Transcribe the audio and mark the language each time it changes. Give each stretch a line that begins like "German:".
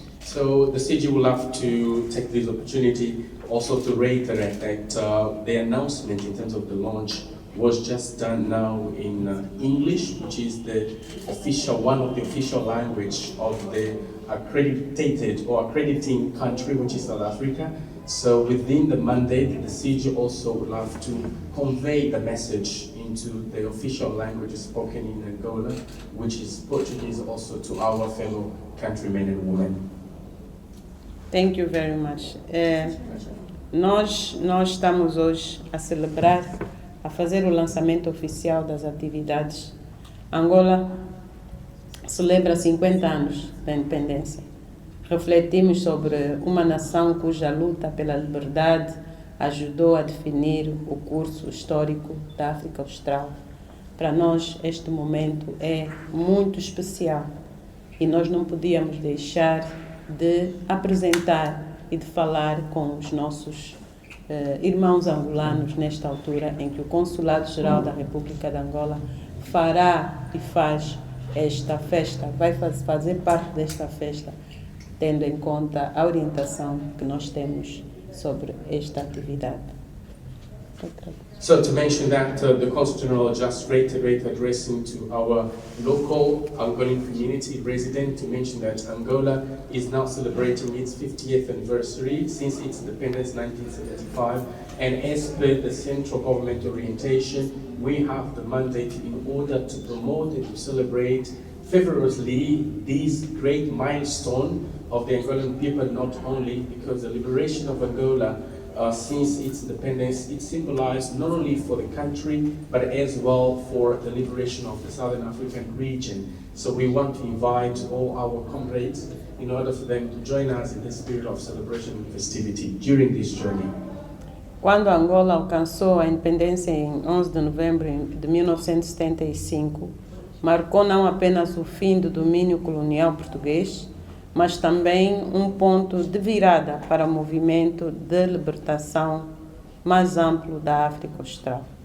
English: So the CG will have to take this opportunity also to reiterate that the announcement in terms of the launch was just done now in English, which is one of the official language of the accredited or accrediting country, which is South Africa. So within the mandate, the CG also will have to convey the message into the official language spoken in Angola, which is Portuguese, also to our fellow countrymen and women. Thank you very much.
Portuguese: Nós estamos hoje a celebrar, a fazer o lançamento oficial das atividades. Angola celebra 50 anos da independência. Refletimos sobre uma nação cuja luta pela liberdade ajudou a definir o curso histórico da África Austral. Para nós, este momento é muito especial e nós não podíamos deixar de apresentar e de falar com os nossos irmãos angolanos nesta altura em que o Consulado-Geral da República de Angola fará e faz esta festa, vai fazer parte desta festa, tendo em conta a orientação que nós temos sobre esta atividade.
English: So to mention that the Consul General just reiterated addressing to our local Angolan community resident to mention that Angola is now celebrating its 50th anniversary since its independence in 1975, and as per the central government orientation, we have the mandate in order to promote and to celebrate vigorously this great milestone of the Angolan people, not only because the liberation of Angola since its independence, it symbolized not only for the country, but as well for the liberation of the Southern African region. So we want to invite all our comrades in order for them to join us in the spirit of celebration and festivity during this journey.
Portuguese: Quando Angola alcançou a independência em 11 de novembro de 1975, marcou não apenas o fim do domínio colonial português, mas também um ponto de virada para o movimento de libertação mais amplo da África Austral.